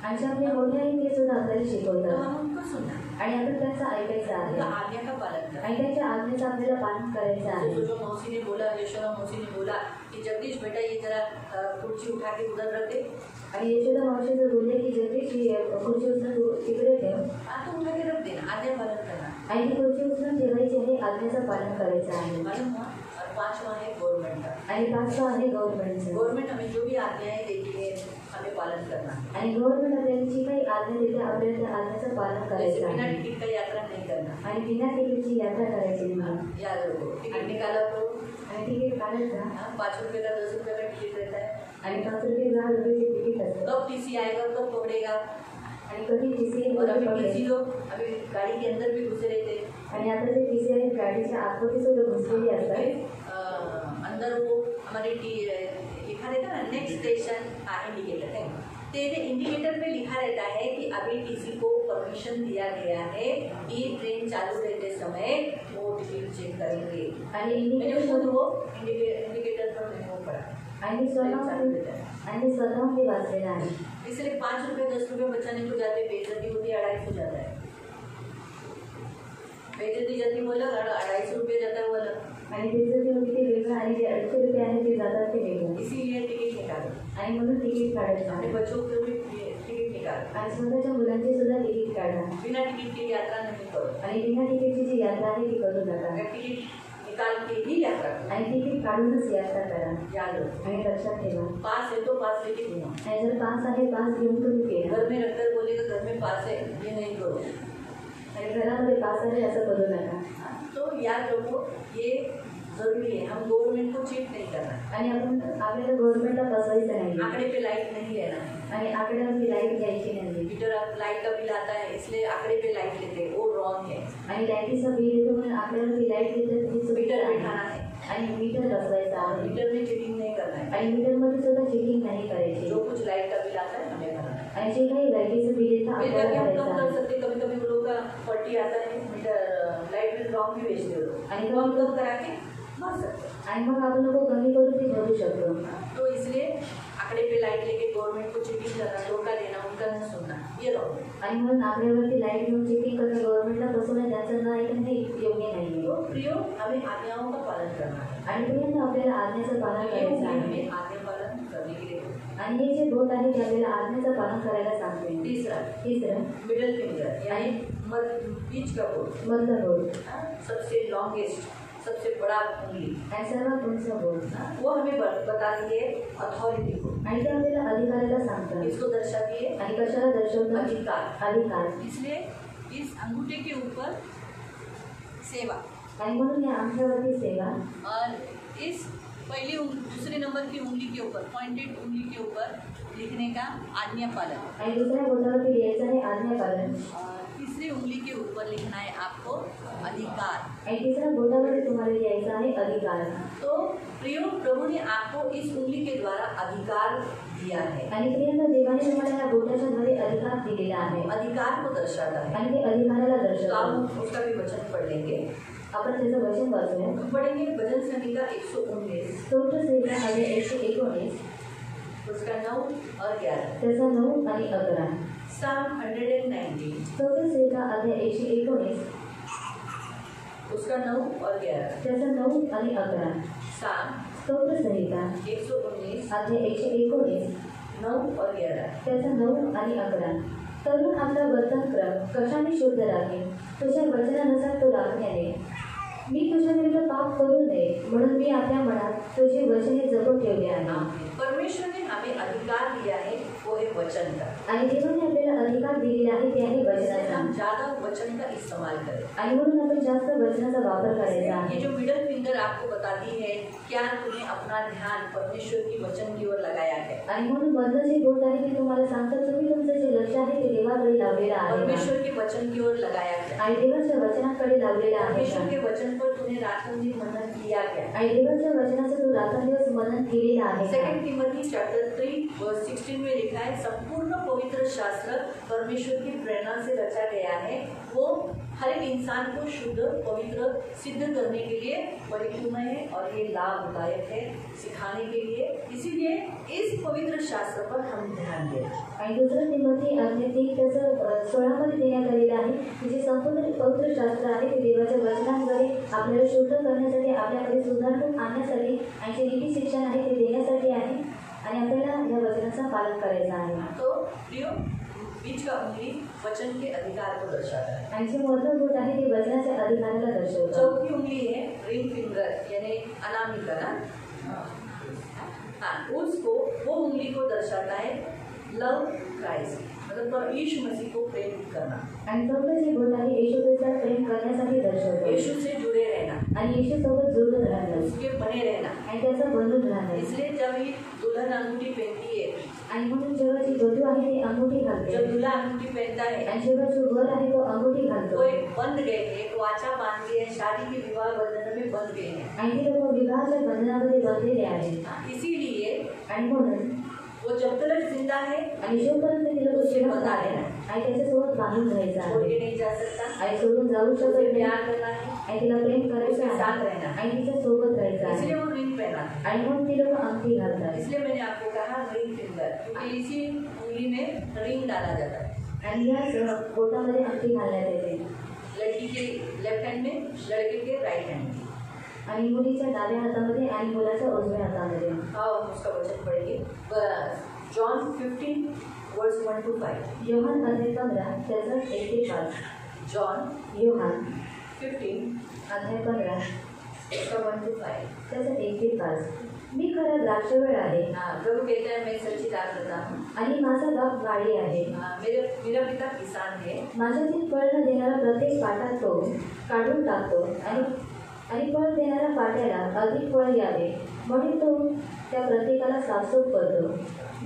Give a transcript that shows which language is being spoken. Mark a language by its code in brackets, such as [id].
[mr] आणि जे आपले मोठे आहे ते सुद्धा आपल्याला तो शिकवतात [hi] हम उनको सुनना, [mr] आणि आपण त्यांचं ऐकायचं आहे [hi] उनका आज्ञा का पालन करना। [mr] आणि त्यांच्या आज्ञेचं आपल्याला पालन करायचं आहे। [hi] जो मौसी ने बोला, यशोदा मौसी ने बोला कि जगदीश बेटा ये जरा कुर्सी उठा के उधर रख दे। [mr] आणि यशोदा मावशी जर बोलले की जगदीश ही खुर्ची उचलून तू तिकडे ठेव [hi] हाँ, तो उठा के रख देना, आज्ञा पालन करना। [mr] आणि ती खुर्ची उचलून ठेवायची आहे, आज्ञेचं पालन करायचं आहे। [hi] मालूम हुआ? और पांचवा है गवर्नमेंट का। [mr] आणि पाचवा आहे गव्हर्नमेंटचं। [hi] गवर्नमेंट हमें जो भी आज्ञाएं देती है हमें पालन करना है। [mr] आणि गव्हर्नमेंट आपल्याला जी काही आज्ञा देते आपल्याला त्या आज्ञेचं पालन [hi] जैसे [mr] करायचं [hi] बिना [mr] आहे। [hi] टिकट का यात्रा नहीं करना। [mr] आणि बिना तिकीटची यात्रा करायची नाही। [hi] याद रखो, टिकट निकाला करो। [mr] आणि तिकीट काढायचं [hi] हाँ, 5 रुपये का 10 रुपये का टिकट रहता है, [mr] आणि 5 रुपये 10 रुपयाचे तिकीट असतं [hi] कब टीसी आएगा, कब पकड़ेगा। [mr] आणि कधी टीसी [hi] और अभी टीसी लोग अभी गाड़ी के अंदर भी घुसे रहते हैं। [mr] आणि आता जे टीसी आहे गाडीच्या आतमध्ये सुद्धा घुसलेली असतात [hi] अंदर वो हमारे लिखा रहता है ना नेक्स्ट स्टेशन, इंडिकेटर है, तेरे इंडिकेटर पे लिखा रहता है कि अभी टीसी को परमिशन दिया गया है कि ट्रेन चालू रहते समय वो टिकट चेक करेंगे। [mr] आणि [hi] मैंने खुद वो इंडिकेटर पर मैंने वो पढ़ा [mr] आणि स्वतः ते वाचलेलं आहे। [hi] इसलिए 5 रुपये 10 रुपये बचाने को जाते बेइज्जती होती है, 250 हो जाता है। बेइज्जती जाती बोला 250 रुपये जाता है बोला, [mr] आणि बेइज्जती होती ते वेगळं आणि जे 250 रुपये आहे ते जातात ते वेगळं। [hi] इसीलिए टिकट निकालो [mr] आणि म्हणून तिकीट काढायचं [hi] अपने बच्चों के भी टिकट निकालो [mr] आणि स्वतःच्या मुलांचे सुद्धा तिकीट काढा [hi] बिना टिकट की यात्रा नहीं करो। [mr] आणि बिना तिकीटची जी यात्रा आहे ती करू नका [hi] अगर टिकट निकाल के ही यात्रा करो [mr] आणि तिकीट काढूनच यात्रा करा [hi] याद रखो। [mr] आणि लक्षात ठेवा [hi] पास है तो पास लेके घूमो। [mr] आणि जर पास आहे पास घेऊन तुम्ही केला [hi] घर में रखकर बोलेगा घर में पास है, ये नहीं करो। [mr] आणि घरामध्ये पास आहे असं करू नका। [hi] तो याद रखो ये जरूरी है, हम गवर्नमेंट को चीट नहीं करना [mr] आणि आपण आपल्याला गव्हर्नमेंटला फसवायचं नाही [hi] आंकड़े पे लाइट नहीं लेना है। [mr] आणि आकड्यावरती लाईट घ्यायची नाही [hi] मीटर लाइट का बिल आता है इसलिए आंकड़े पे लाइट लेते हैं, वो रॉन्ग है। [mr] आणि लाईटीचं बिल येतो म्हणून आकड्यावरती लाईट घेतात ती चुकीचं [hi] मीटर [mr] आहे। [hi] बिठाना है [mr] आणि मीटर बसवायचं आहे [hi] मीटर में चीटिंग नहीं करना है। [mr] आणि मीटरमध्ये सुद्धा चेकिंग नाही करायची [hi] जो कुछ लाइट का बिल आता है हमें भरना है। [mr] आणि जे काही लाईटीचं बिल येतं [hi] बिल [mr] आपल्याला [hi] करके हम कम [mr] भरायचं [hi] कर [mr] आहे [hi] सकते, कभी कभी वो लोग का पट्टी आता है मीटर लाइट बिल रॉन्ग भी भेजते हो [mr] आणि [hi] तो हम कम करा के भर सकते हैं। [mr] आणि मग आपण लोक कमी करून ते भरू शकतो। [hi] तो इसलिए आंकड़े पे लाइट लेके गवर्नमेंट को चीटिंग करना, धोखा देना, उनका नहीं सुनना, ये रॉन्ग है। [mr] आणि म्हणून आकड्यावरती लाईट घेऊन चेकिंग करणं गव्हर्नमेंटला फसवणं त्याचं न ऐकणं हे योग्य नाही [hi] तो प्रियो हमें आज्ञाओं का पालन करना है। [mr] आणि प्रियांना आपल्याला आज्ञेचं पालन [hi] ये [mr] करायचं आहे [hi] हमें आज्ञा पालन करने के लिए बोलते हैं। [mr] आणि हे जे बोट आहे ते आपल्याला आज्ञेचं पालन करायला सांगते। [hi] तीसरा मिडल फिंगर यानी बीच का बोट, [mr] मधलं बोट [hi] सबसे लॉन्गेस्ट सबसे बड़ा उंगली [mr] आणि सर्वात उंच बोट [hi] वो हमें बताती है अथॉरिटी को। [mr] आणि ते आपल्याला अधिकाराला सांगतात [hi] इसको दर्शाती है [mr] आणि कशाला दर्शवतात अधिकार। [hi] इसलिए इस अंगूठे के ऊपर सेवा [mr] आणि म्हणून या अंगठ्यावरती सेवा [hi] और इस दूसरे नंबर की उंगली के ऊपर पॉइंटेड उंगली के ऊपर लिखने का आज्ञा पालन [mr] आणि दुसऱ्या बोटावरती लिहायचं आहे आज्ञा पालन [hi] और तीसरी उंगली के ऊपर लिखना है आपको अधिकार [mr] आणि तिसऱ्या बोटावरती तुम्हाला लिहायचं आहे अधिकार। [hi] तो प्रियो प्रभु ने आपको इस उंगली के द्वारा अधिकार दिया है [mr] आणि प्रियांना देवाने तुम्हाला या बोटाच्या द्वारे अधिकार दिलेला आहे [hi] अधिकार को दर्शाता है। [mr] आणि ते अधिकाराला [hi] तो [mr] दर्शवतात। [hi] हम उसका भी वचन पढ़ लेंगे, [mr] आपण त्याचं वचन वाचूया। [hi] हम पढ़ेंगे भजन संहिता 119 [mr] स्तोत्र संहिता आहे 119 [hi] उसका 9 और 11, [mr] त्याचा 9 आणि 11। [en] Psalm 119 [mr] स्तोत्र संहिता अध्याय 119 [hi] उसका 9 और 11, [mr] त्याचा 9 आणि 11। [en] Psalm [mr] स्तोत्र संहिता [hi] 119 [mr] अध्याय 119 [hi] 9 और 11। [mr] त्याचा 9 आणि 11। तरुण आपला वर्तनक्रम कशाने शुद्ध राखेल? तुझ्या वचनानुसार तो राखण्याने। मी तुझ्या विरुद्ध पाप करू नये म्हणून मी आपल्या मनात तुझे वचने जपून ठेवले आहे। [hi] परमेश्वर ने हमें अधिकार दिया है वो है वचन का, [mr] आणि देवाने आपल्याला अधिकार दिलेला आहे ते आहे वचनाचा। [hi] हम ज्यादा वचन का इस्तेमाल करें। [mr] आणि म्हणून आपण जास्त वचनाचा वापर करायचा [hi] ये [mr] आहे। [hi] जो मिडल फिंगर आपको बताती है क्या तुम्हें अपना ध्यान परमेश्वर की वचन की ओर लगाया है। [mr] आणि म्हणून मधलं जे बोट आहे ते तुम्हाला सांगतं तुम्ही तुमचं जे लक्ष आहे ते देवाकडे लावलेलं आहे [hi] परमेश्वर के वचन की ओर लगाया है। [mr] आणि देवाच्या वचनाकडे लावलेलं आहे। [hi] परमेश्वर के वचन पर तूने रातों दिन मनन किया क्या? [mr] आणि देवाच्या वचनाचं तू रात्रंदिवस मनन केलेलं आहे। [hi] 2 टिमोथी चैप्टर 3 वर्स 16 में लिखा है संपूर्ण पवित्र शास्त्र परमेश्वर की प्रेरणा से रचा गया है, वो हर एक इंसान को शुद्ध पवित्र सिद्ध करने के लिए परिपूर्ण है और ये लाभदायक है सिखाने के लिए। इसीलिए इस पवित्र शास्त्र पर हम ध्यान दें। [mr] आणि दुसरं तिमोथी अध्याय 3 त्याचं 16 मध्ये देण्यात आलेलं आहे की जे संपूर्ण पवित्र शास्त्र आहे ते देवाच्या वचनांद्वारे आपल्याला शुद्ध करण्यासाठी आपल्याकडे सुधारणूक आणण्यासाठी आणि जे नीती शिक्षण आहे ते देण्यासाठी आहे आणि आपल्याला या वचनाचं पालन करायचं आहे। [hi] तो प्रियो बीच का उंगली वचन के अधिकार को दर्शाता है। [mr] आणि जे मधलं बोट आहे ते वचनाच्या अधिकाराला दर्शवतं। [hi] चौथी उंगली है रिंग फिंगर यानी अनामिका ना, हाँ उसको वो उंगली को दर्शाता है लव क्राइस्ट, मतलब यीशु मसीह को प्रेम करना, [mr] आणि चौथं जे बोट आहे येशू ख्रिस्ताला प्रेम करण्यासाठी दर्शवतो [hi] यीशु से जुड़े रहना, [mr] आणि येशू सोबत जुळून राहणं [hi] उसके बने रहना। [mr] आणि त्याचा बनून राहणं। [hi] इसलिए जब ये दुल्हन अंगूठी पहनती है, [mr] आणि म्हणून जेव्हा जी वधू आहे ती अंगुठी घालते, [hi] जब दूल्हा अंगूठी पहनता है, [mr] आणि जेव्हा जो वर आहे तो अंगुठी घालतो, [hi] तो एक बंध गए थे, एक वाचा बांध गए हैं, शादी के विवाह बंधन में बंध गए हैं। [mr] आणि ते लोक विवाहाच्या बंधनामध्ये बंधलेले आहेत। [hi] इसीलिए [mr] आणि म्हणून [hi] वो जब तक जिंदा है [mr] आणि जोपर्यंत ते लोक जिवंत आहे आणि त्याच्यासोबत बांधून राहायचं [hi] छोड़ [mr] आहे [hi] के नहीं जा सकता, [mr] आणि सोडून जाऊ शकत [hi] उसे [mr] नाही [hi] प्यार करना है, [mr] आणि तिला प्रेम करायचं [hi] उसके साथ [mr] आहे [hi] रहना है। [mr] आणि तिच्या सोबत राहायचं आहे [hi] इसलिए वो रिंग पहना है। [mr] आणि म्हणून ती लोक अंगठी घालतात। [hi] इसलिए मैंने आपको कहा रिंग फिंगर, क्योंकि इसी उंगली में रिंग डाला जाता है। [mr] आणि या बोटामध्ये अंगठी घालण्यात येते। [hi] लड़की के लेफ्ट हैंड में, लड़के के राइट हैंड में। [mr] आणि मुलीच्या डाव्या हातामध्ये आणि मुलाच्या उजव्या हातामध्ये। [hi] हाँ, उसका वचन पढ़ेंगे। John 15 verse 1 to 5। [mr] योहान अध्याय 15 त्याचा 1 ते 5। [hi] जॉन [mr] योहान [hi] 15 [mr] अध्याय 15 [hi] उसका 1 to 5। [mr] त्याचा 1 ते 5। मी खरा द्राक्षवेळ आहे [hi] हाँ, प्रभु कहता है मैं सच्ची दाखलता हूँ। [mr] आणि माझा बाप वाडी आहे। [hi] मेरा पिता किसान है। [mr] माझ्यातील फळ न देणारा प्रत्येक पाटा तो काढून टाकतो आणि फळ देणाऱ्या पाट्याला अधिक फळ यावे म्हणून तो त्या प्रत्येकाला साफसूफ करतो।